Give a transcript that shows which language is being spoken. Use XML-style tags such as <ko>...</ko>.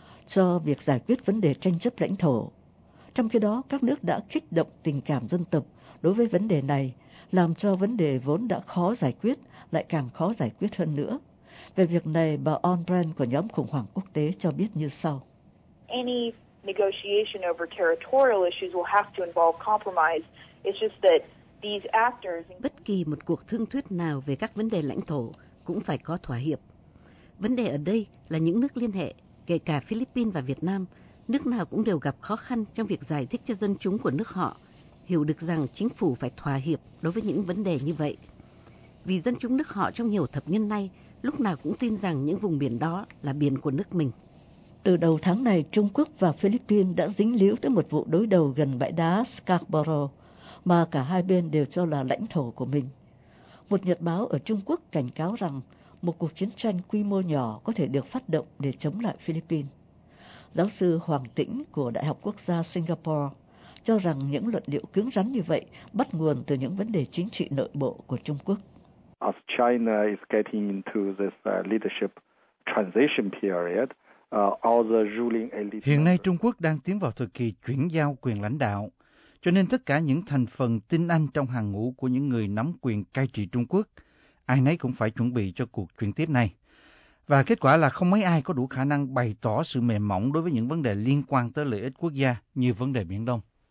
<vi>cho việc giải quyết vấn đề tranh chấp lãnh thổ. Trong khi đó, các nước đã kích động tình cảm dân tộc đối với vấn đề này, làm cho vấn đề vốn đã khó giải quyết lại càng khó giải quyết hơn nữa. Về việc này, bà On Brand của nhóm khủng hoảng quốc tế cho biết như sau.</vi> <en>Any negotiation over territorial issues will have to involve compromise. It's just that these actors...</en> <vi>Bất kỳ một cuộc thương thuyết nào về các vấn đề lãnh thổ cũng phải có thỏa hiệp. Vấn đề ở đây là những nước liên hệ, kể cả Philippines và Việt Nam, nước nào cũng đều gặp khó khăn trong việc giải thích cho dân chúng của nước họ, hiểu được rằng chính phủ phải thỏa hiệp đối với những vấn đề như vậy. Vì dân chúng nước họ trong nhiều thập niên nay, lúc nào cũng tin rằng những vùng biển đó là biển của nước mình. Từ đầu tháng này, Trung Quốc và Philippines đã dính líu tới một vụ đối đầu gần bãi đá Scarborough, mà cả hai bên đều cho là lãnh thổ của mình. Một nhật báo ở Trung Quốc cảnh cáo rằng một cuộc chiến tranh quy mô nhỏ có thể được phát động để chống lại Philippines. Giáo sư Hoàng Tĩnh của Đại học Quốc gia Singapore cho rằng những luận điệu cứng rắn như vậy bắt nguồn từ những vấn đề chính trị nội bộ của Trung Quốc.</vi> <en>As China is getting into this leadership transition period, all the ruling elite...</en> <vi>Hiện nay Trung Quốc đang tiến vào thời kỳ chuyển giao quyền lãnh đạo, cho nên tất cả những thành phần tinh anh trong hàng ngũ của những người nắm quyền cai trị Trung Quốc, ai nấy cũng phải chuẩn bị cho cuộc chuyển tiếp này. Và kết quả là không mấy ai có đủ khả năng bày tỏ sự mềm mỏng đối với những vấn đề liên quan tới lợi ích quốc gia như vấn đề Biển Đông.</vi>